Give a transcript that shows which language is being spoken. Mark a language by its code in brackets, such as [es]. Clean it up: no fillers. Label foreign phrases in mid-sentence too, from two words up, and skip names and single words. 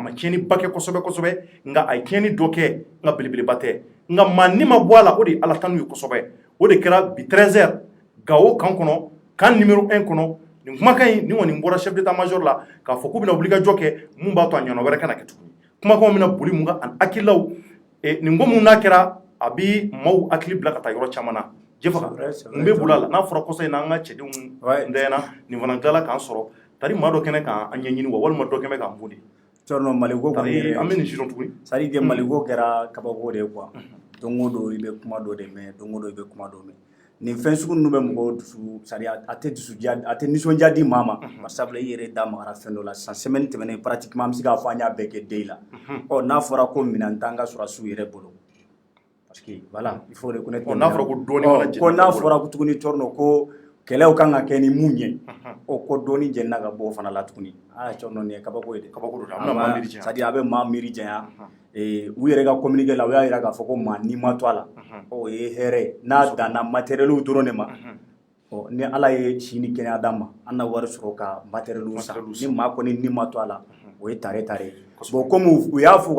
[bm] ma tiɲɛni ba kɛ kosɛbɛ kosɛbɛ nka a ye tiɲɛni dɔ kɛ nka belebeleba tɛ nka maa ni ma bɔ a la o de ye ala tanu ye kosɛbɛ o de kɛra bi 13h Gawo kan kɔnɔ kan numéro 1 kɔnɔ nin kumakan in ni kɔni bɔra [fr] chef d'état-major [bm] la k'a fɔ k'u bɛna wulikajɔ kɛ mun b'a to a ɲɔgɔnna wɛrɛ kana kɛ tuguni kumakanw bɛna boli mun kan ani hakililaw nin ko mun n'a kɛra a bi maaw hakili bila ka taa yɔrɔ caman na Jefaga mun bɛ bolo a la n'a fɔra kɔsa in na an ka cɛdenw ntɛɲɛna nin fana tilala k'an sɔrɔ tari maa dɔ kɛnɛ k'an ɲɛɲini wa walima dɔ kɛnɛ k'an bon de Cɔrɔnɔ Maliko kɔni an bɛ nin sidɔn tuguni [fr] c'est-à-dire que [bm] Maliko kɛra kabako de ye quoi don o don i bɛ kuma dɔ de mɛn don o don i bɛ kuma dɔ mɛn nin fɛn sugu ninnu bɛ mɔgɔw dusu [fr] c'est-à-dire [bm] a tɛ dusudiya a tɛ nisɔndiya di maa ma bari sabula i yɛrɛ da magara fɛn dɔ la sisan semaine tɛmɛnen pratiquement an bɛ se k'a fɔ an y'a bɛɛ kɛ den la ɔ n'a fɔra ko minɛn t'an ka sɔrɔsiw yɛrɛ bolo [fr] parce que voilà il faut reconnaître [bm] n'a fɔra ko dɔɔni mana jɛn ko n'a fɔra ko tuguni Cɔrɔnɔ ko kɛlɛw kan ka kɛ ni mun ye o ko dɔɔni jɛnna ka bɔ o fana la tuguni Cɔrɔnɔ nin ye kabako ye dɛ kabako don a bɛna maa miiri janya [fr] c'est-à-dire [bm] a bɛ maa miiri janya u yɛrɛ ka communiqué la u y'a jira k'a fɔ ko maa n'i ma to a la o ye hɛrɛ n'a danna matériel dɔrɔn de ma ni ala ye si ni kɛnɛya d'an ma an na wari sɔrɔ ka matériel san ni maa kɔni n'i ma to a la o ye tare bon comme u y'a fɔ u ka